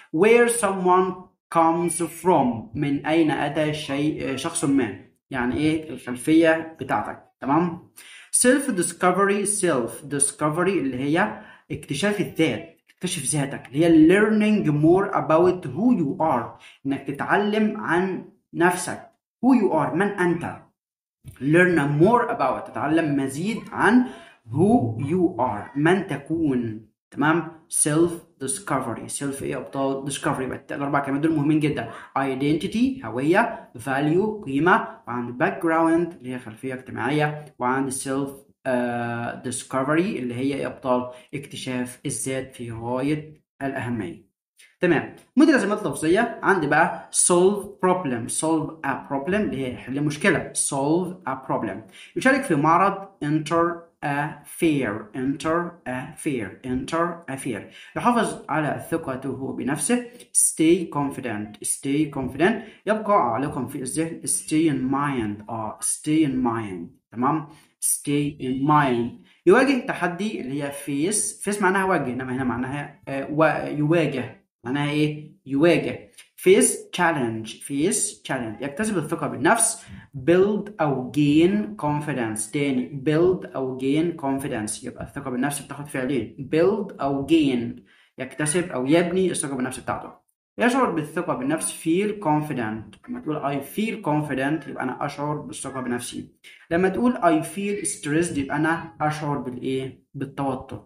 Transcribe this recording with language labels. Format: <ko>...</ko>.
<ar>where someone comes from من أين أتى شخص ما يعني إيه الخلفية بتاعتك. تمام. self discovery اللي هي اكتشاف الذات اكتشف ذاتك، اللي هي learning more about who you are، انك تتعلم عن نفسك.</ar> <en>who you are، من انت. learn more about، تتعلم مزيد عن who you are، من تكون.</en> <ar>تمام.</ar> <en>self discovery، self ايه يا ابطال؟ discovery.</en> <ar>يبقى الاربع كلمات دول مهمين جدا. identity هويه، value قيمه، وعند background اللي هي خلفيه اجتماعيه، وعند self discovery اللي هي ايه يا ابطال؟ اكتشاف الذات في غايه الاهميه. تمام. متلازمات لفظيه عندي بقى solve problem، solve a problem اللي هي حل مشكله، solve a problem.</ar> <en>يشارك في معرض enter a fair، enter a fair، enter a fair.</en> <ar>يحافظ على ثقته بنفسه stay confident، stay confident.</ar> <en>يبقى عالقا في الذهن stay in mind، stay in mind.</en> <ar>تمام. stay in mind. يواجه تحدي اللي هي face معناها واجه، انما هنا معناها يواجه، معناها ايه؟ يواجه.</ar> <en>face challenge، face challenge. يكتسب الثقة بالنفس build أو gain confidence. تاني build أو gain confidence.</en> <ar>يبقى الثقة بالنفس بتاخد فعلين build أو gain، يكتسب أو يبني الثقة بالنفس بتاعته. يشعر بالثقة بالنفس feel confident. لما تقول I feel confident يبقى أنا أشعر بالثقة بنفسي. لما تقول I feel stressed يبقى أنا أشعر بالإيه؟ بالتوتر.</ar>